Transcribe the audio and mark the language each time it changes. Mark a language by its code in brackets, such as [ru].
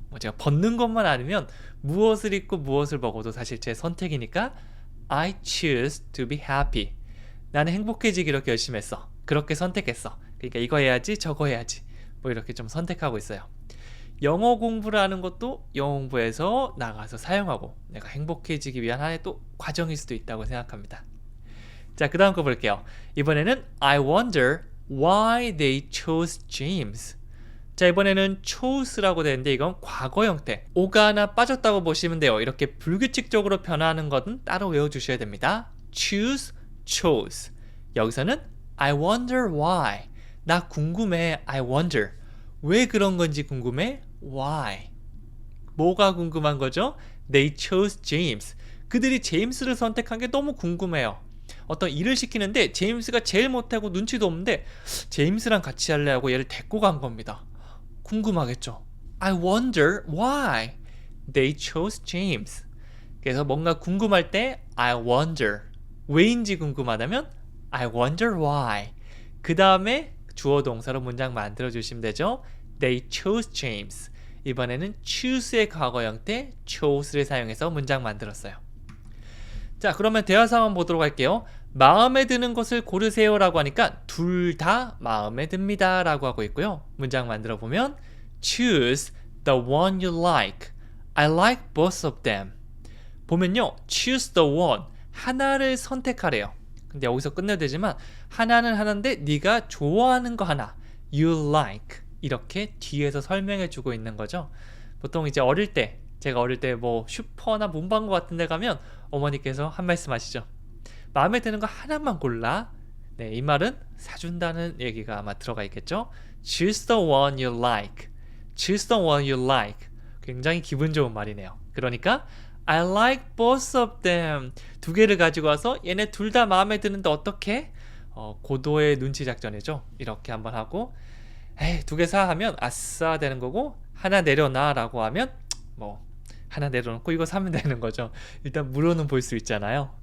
[ko] 뭐 제가 벗는 것만 아니면 무엇을 입고 무엇을 먹어도 사실 제 선택이니까 [en] I choose to be happy. [ko] 나는 행복해지기로 결심했어. 그렇게 선택했어. 그러니까 이거 해야지 저거 해야지 뭐 이렇게 좀 선택하고 있어요. 영어 공부를 하는 것도 영어 공부에서 나가서 사용하고 내가 행복해지기 위한 하나의 또 과정일 수도 있다고 생각합니다. 자, 그 다음 거 볼게요. 이번에는 [en] I wonder why they chose James. [ko] 자, 이번에는 chose라고 되는데 이건 과거 형태. 오가 하나 빠졌다고 보시면 돼요. 이렇게 불규칙적으로 변화하는 것은 따로 외워주셔야 됩니다. choose, chose. 여기서는 [en] I wonder why. [ko] 나 궁금해. [en] I wonder. [ko] 왜 그런 건지 궁금해. Why. 뭐가 궁금한 거죠? [en] They chose James. [ko] 그들이 제임스를 선택한 게 너무 궁금해요. 어떤 일을 시키는데 제임스가 제일 못하고 눈치도 없는데 제임스랑 같이 할래 하고 얘를 데리고 간 겁니다. 궁금하겠죠? [en] I wonder why they chose James. [ko] 그래서 뭔가 궁금할 때 [en] I wonder. [ko] 왜인지 궁금하다면 [en] I wonder why. [ko] 그 다음에 주어 동사로 문장 만들어 주시면 되죠. [en] They chose James. [ko] 이번에는 choose의 과거 형태 chose를 사용해서 문장 만들었어요. 자, 그러면 대화 상황 보도록 할게요. 마음에 드는 것을 고르세요 라고 하니까 둘 다 마음에 듭니다 라고 하고 있고요. 문장 만들어 보면 [en] choose the one you like. I like both of them. [ko] 보면요. [en] choose the one. [ko] 하나를 선택하래요. 근데 여기서 끝내도 되지만 하나는 하나인데 네가 좋아하는 거 하나. [en] You like. [ko] 이렇게 뒤에서 설명해 주고 있는 거죠. 보통 이제 어릴 때 제가 어릴 때 뭐 슈퍼나 문방구 같은 데 가면 어머니께서 한 말씀 하시죠. 마음에 드는 거 하나만 골라. 네, 이 말은 사준다는 얘기가 아마 들어가 있겠죠. [en] Choose the one you like. Choose the one you like. [ko] 굉장히 기분 좋은 말이네요. 그러니까 [en] I like both of them. [ko] 두 개를 가지고 와서 얘네 둘 다 마음에 드는데 어떻게? 고도의 눈치 작전이죠. 이렇게 한번 하고 에이, 두 개 사 하면 아싸 되는 거고 하나 내려놔 라고 하면 뭐 하나 내려놓고 이거 사면 되는 거죠. 일단 물어는 볼 수 있잖아요.